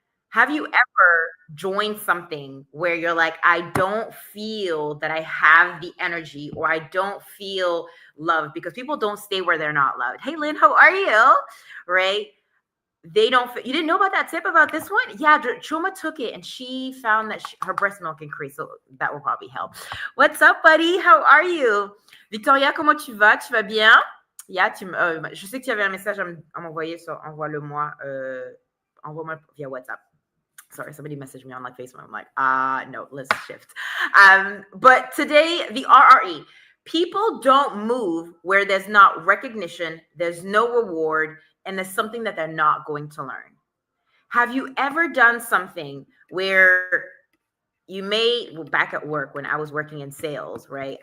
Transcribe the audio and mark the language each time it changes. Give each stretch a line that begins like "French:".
English: Have you ever joined something where you're like, I don't feel that I have the energy, or I don't feel loved, because people don't stay where they're not loved. Hey, Lynn, how are you? Right? They don't, you didn't know about that tip about this one? Yeah, Chuma took it and she found that her breast milk increased. So that will probably help. What's up, buddy? How are you? Victoria,
French: comment tu vas? Tu vas bien?
English: Yeah,
French: je sais que tu avais un message à m'envoyer,
English: so
French: envoie-le-moi, envoie-moi via WhatsApp.
English: Sorry, somebody messaged me on like Facebook. I'm like, no, let's shift. But today, the RRE. People don't move where there's not recognition, there's no reward, and there's something that they're not going to learn. Have you ever done something where you back at work when I was working in sales, right?